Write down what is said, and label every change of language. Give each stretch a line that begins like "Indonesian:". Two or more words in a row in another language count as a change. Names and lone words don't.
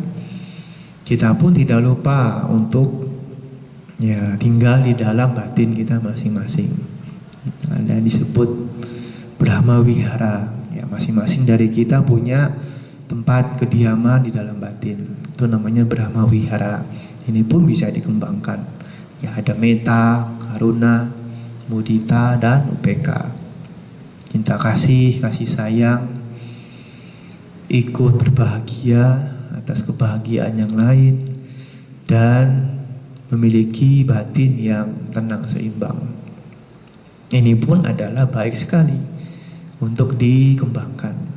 Indonesian: Kita pun tidak lupa untuk ya tinggal di dalam batin kita masing-masing. Ada disebut Brahma Wihara. Ya, masing-masing dari kita punya tempat kediaman di dalam batin. Itu namanya Brahma Wihara. Ini pun bisa dikembangkan. Ya, ada metta, karuna, mudita, dan upeka. Cinta kasih, kasih sayang, ikut berbahagia atas kebahagiaan yang lain, dan memiliki batin yang tenang seimbang. Ini pun adalah baik sekali untuk dikembangkan.